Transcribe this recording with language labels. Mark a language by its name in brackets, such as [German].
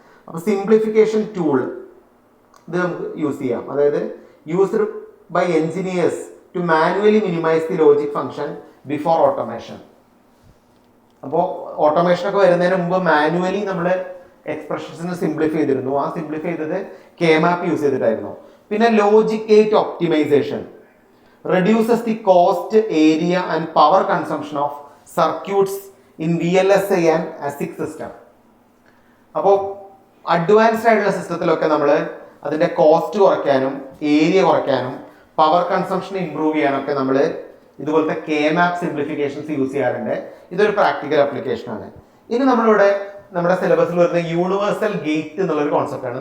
[Malayalam] അപ്പോൾ simplification tool ഇത് നമുക്ക് യൂസ് ചെയ്യാം. [English] അതായത് used by engineers to manually minimise the logic function before automation. [Malayalam] അപ്പോൾ ഓട്ടോമേഷനൊക്കെ വരുന്നതിന് മുമ്പ് മാനുവലി നമ്മൾ എക്സ്പ്രഷൻസിനെ സിംപ്ലിഫൈ ചെയ്തിരുന്നു. ആ സിംപ്ലിഫൈ ചെയ്തത് KMAP യൂസ് ചെയ്തിട്ടായിരുന്നു. [English] പിന്നെ logic gate optimisation reduces the cost, area and power consumption of circuits in VLSI and ASIC system. [Malayalam] അപ്പോൾ advanced ആയിട്ടുള്ള സിസ്റ്റത്തിലൊക്കെ നമ്മൾ അതിൻ്റെ കോസ്റ്റ് കുറയ്ക്കാനും ഏരിയ കുറയ്ക്കാനും പവർ കൺസംഷൻ ഇംപ്രൂവ് ചെയ്യാനൊക്കെ നമ്മൾ ഇതുപോലത്തെ KMAP സിംപ്ലിഫിക്കേഷൻസ് യൂസ് ചെയ്യാറുണ്ട്. ഇതൊരു പ്രാക്ടിക്കൽ ആപ്ലിക്കേഷൻ ആണ്. ഇനി നമ്മളിവിടെ നമ്മുടെ സിലബസിൽ വരുന്ന യൂണിവേഴ്സൽ ഗേറ്റ് എന്നുള്ളൊരു കോൺസെപ്റ്റാണ്.